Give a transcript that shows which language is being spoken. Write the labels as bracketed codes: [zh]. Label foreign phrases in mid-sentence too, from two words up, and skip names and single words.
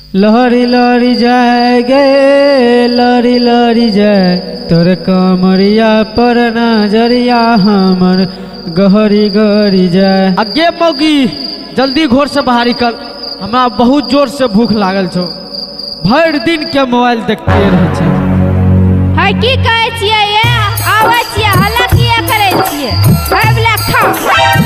[mai] लहरी लहरी जाए गे लहरी लहरी जाए तोर कमरिया पर नजरिया हमर गहरी गहरी जाए। अगे मौगी जल्दी घोर से बाहर निकल, हमरा बहुत जोर से भूख लागल छो। भर दिन के मोबाइल देखते रहे छे। है की कहै छियै ये आबै छियै हल्ला किया करै छियै? खाइबला खा